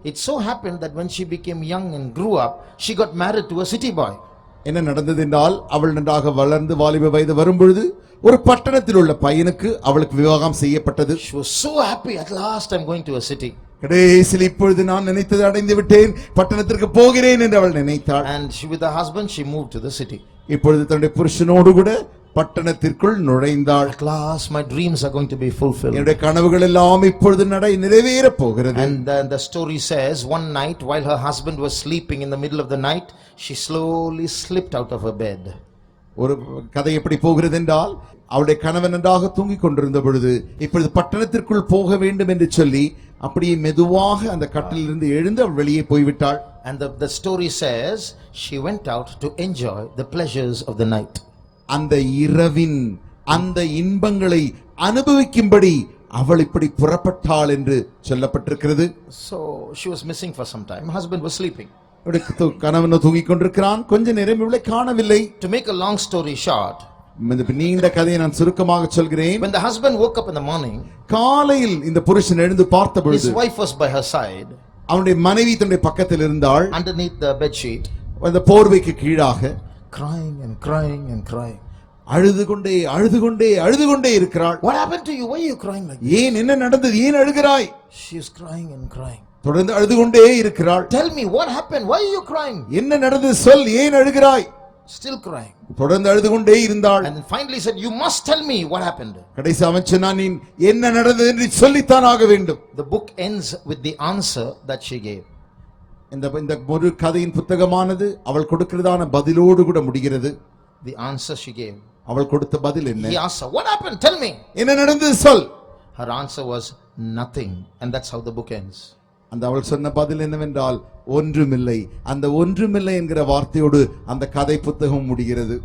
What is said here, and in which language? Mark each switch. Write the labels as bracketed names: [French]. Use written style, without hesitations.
[English] It so happened that when she became young and grew up, she got married to a city boy. [Tamil] என்ன நடந்தது என்றால், அவள் நன்றாக வளர்ந்து வாலிப வயது வரும்பொழுது ஒரு பட்டணத்தில் உள்ள பையனுக்கு அவளுக்கு விவாகம் செய்யப்பட்டது. [English] She was so happy, at last I'm going to a city. [Tamil] கடைசியில் இப்பொழுது நான் நினைத்ததை அடைந்து விட்டேன், பட்டணத்திற்கு போகிறேன் என்று அவள் நினைத்தாள். [English] And she, with her husband, she moved to the city. [Tamil] இப்பொழுது தன்னுடைய புருஷனோடு கூட பட்டணத்திற்குள் நுழைந்தாள். [English] At last my dreams are going to be fulfilled. [Tamil] என்னுடைய கனவுகள் எல்லாம் இப்பொழுது நிறைவேற போகிறது. [English] And then the story says, one night while her husband was sleeping, in the middle of the night she slowly slipped out of her bed. [Tamil] ஒரு கதை எப்படி போகிறது என்றால், அவருடைய கணவன் நன்றாக தூங்கிக் கொண்டிருந்த பொழுது இப்பொழுது பட்டணத்திற்குள் போக வேண்டும் என்று சொல்லி அப்படியே மெதுவாக அந்த கட்டிலிருந்து எழுந்து அவள் வெளியே போய்விட்டாள். [English] And the story says she went out to enjoy the pleasures of the night. [Tamil] அந்த இரவின் அந்த இன்பங்களை அனுபவிக்கும்படி அவள் இப்படி புறப்பட்டாள் என்று சொல்லப்பட்டிருக்கிறது. [English] So she was missing for some time. Husband was sleeping. [Tamil] கணவன் தூங்கிக் கொண்டிருக்கிறான். கொஞ்ச நேரம் இவளை காணவில்லை. [English] To make a long story short, [Tamil] நீண்ட கதையை நான் சுருக்கமாக சொல்கிறேன். [English] when the husband woke up in the morning, [Tamil] காலையில் இந்த புருஷன் எழுந்து பார்த்த பொழுது [English] his wife was by her side, [Tamil] அவனுடைய மனைவி தன்னுடைய பக்கத்தில் இருந்தாள். [English] underneath the bed sheet, [Tamil] அந்த போர்வைக்கு கீழாக [English] crying and crying and crying. [Tamil] அழுது கொண்டே இருக்கிறாள். [English] What happened to you? Why are you crying like this? [Tamil] ஏன், என்ன நடந்தது, ஏன் அழுகிறாய்? [English] She is crying and crying. [Tamil] தொடர்ந்து அழுது கொண்டே இருக்கிறாள். [English] Tell me what happened? Why are you crying? [Tamil] என்ன நடந்தது சொல், ஏன் அழுகிறாய்? [English] Still crying. [Tamil] தொடர்ந்து அழுது கொண்டே இருந்தாள். [English] And then finally said, you must tell me what happened. [Tamil] கடைசி அவன் சொன்னான், நீ என்ன நடந்தது என்று சொல்லித்தான் ஆக வேண்டும். [English] The book ends with the answer that she gave. [Tamil] இந்த ஒரு கதையின் புத்தகமானது அவள் கொடுக்கிறதான பதிலோடு கூட முடிகிறது. [English] The answer she gave. [Tamil] அவள் கொடுத்த பதில் என்ன? [English] He asked her, what happened? Tell me. [Tamil] என்ன நடந்தது சொல். [English] Her answer was nothing. And that's how the book ends. [Tamil] அந்த அவள் சொன்ன பதில் என்னவென்றால் ஒன்றுமில்லை. அந்த ஒன்றுமில்லை என்கிற வார்த்தையோடு அந்த கதை புத்தகம் முடிகிறது.